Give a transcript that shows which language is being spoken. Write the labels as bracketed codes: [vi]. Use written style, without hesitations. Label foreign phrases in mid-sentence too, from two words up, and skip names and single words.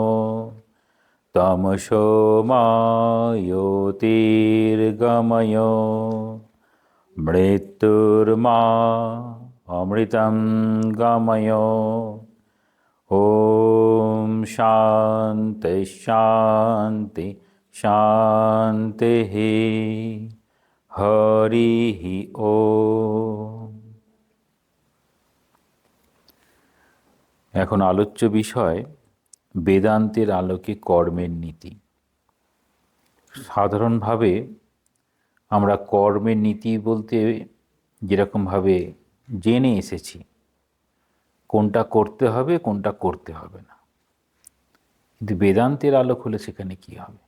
[sa] तमसो मा ज्योतिर्गमय मृत्युर्मा अमृतं गमय ॐ शान्ति शान्ति शान्तिः हरिः ॐ। [bn] এখন আলোচ্য বিষয় বেদান্তের আলোকে কর্মের নীতি। সাধারণভাবে আমরা কর্মের নীতি বলতে যেরকমভাবে জেনে এসেছি, কোনটা করতে হবে কোনটা করতে হবে না, কিন্তু বেদান্তের আলোক হলে সেখানে কি হবে?